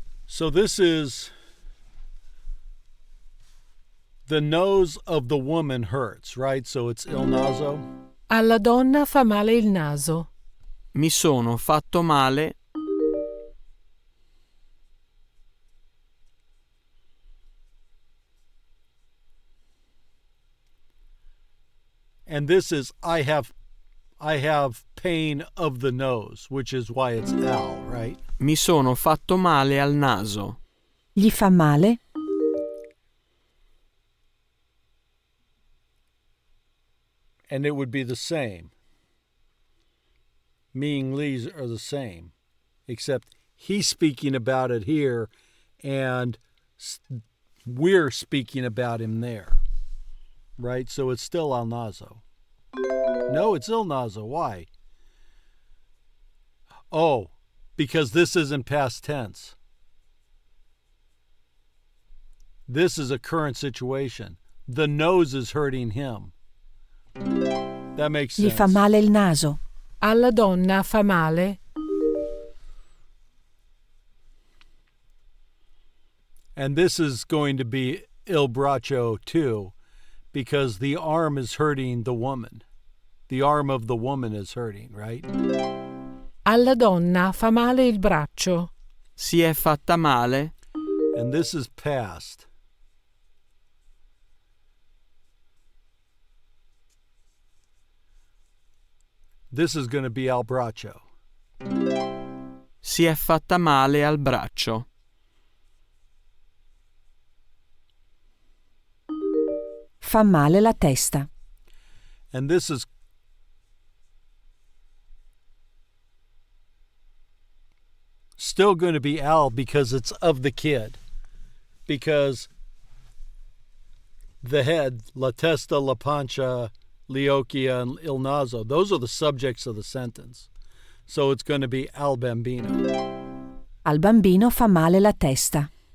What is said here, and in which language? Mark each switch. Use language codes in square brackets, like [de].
[en] So this is the nose of the woman hurts, right? So it's il naso. [it] Alla donna fa male il naso. Mi sono fatto male. [en] And this is I have pain of the nose, which is why it's al, right? [it] Mi sono fatto male al naso. Gli fa male? [en] And it would be the same. Me and Lee's are the same, except he's speaking about it here, and we're speaking about him there, right? So it's still al naso. No, it's il naso. Why? Oh, because this isn't past tense. This is a current situation. The nose is hurting him. That makes sense. [it] Gli fa male il naso. Alla donna fa male. [en] And this is going to be il braccio too, because the arm is hurting the woman. The arm of the woman is hurting, right? [it] Alla donna fa male il braccio. Si è fatta male. [en] And this is past. This is going to be al braccio. [it] Si è fatta male al braccio. Fa male la testa. [en] And this is still going to be al because it's of the kid. Because the head, la testa, la pancia, Leochia, and il naso, those are the subjects of the sentence. So it's going to be al bambino. [it] Al bambino fa male la testa.